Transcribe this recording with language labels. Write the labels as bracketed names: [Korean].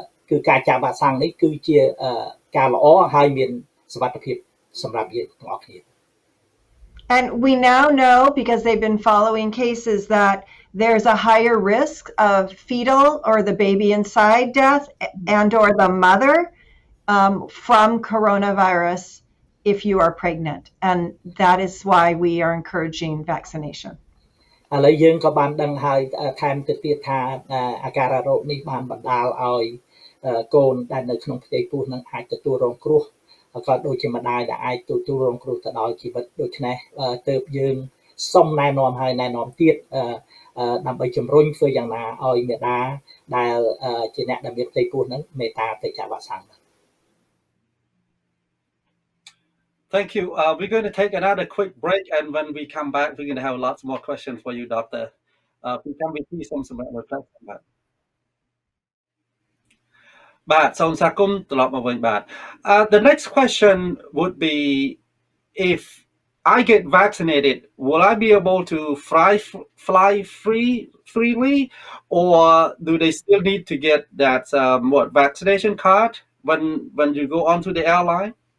[Khmer] គឺការចាក់វ៉ាក់សាំងនេះគឺជាការល្អហើយមានសុវត្ថិភាពសម្រាប់យើងទាំងអស់គ្នា [English] And we now know because they've been following cases that there's a higher risk of fetal or the baby inside death and or the mother from coronavirus if you are pregnant. And that is why we are encouraging vaccination. [Khmer] ឥឡូវយើងក៏បានដឹងហើយថែមទៅទៀតថាអាការៈរោគនេះបានបណ្ដាលឲ្យកូនដែលនៅក្នុងផ្ទៃពោះនឹងអាចទទួលរងគ្រោះក៏ដូចជាម្ដាយដែលអាចទទួលរងគ្រោះទៅដល់ជីវិតដូច្នេះទើបយើងសូមណែនាំហើយណែនាំទៀតដើម្បីជំរុញធ្វើយ៉ាងណាឲ្យមេដាដែលជាអ្នកដែលមានផ្ទៃពោះនឹងមេត្តាទៅចាក់វ៉ាក់សាំង [English] Thank you. We're going to take another quick break, and when we come back, we're going to have lots more questions for you, Doctor. Please come with me some reflection. [Khmer] បាទសូមស្វាគមន៍ត្រឡប់មកវិញបាទ [English] The next question would be if I get vaccinated, will I be able to fly freely, or do they still need to get that vaccination card when you go onto the airline?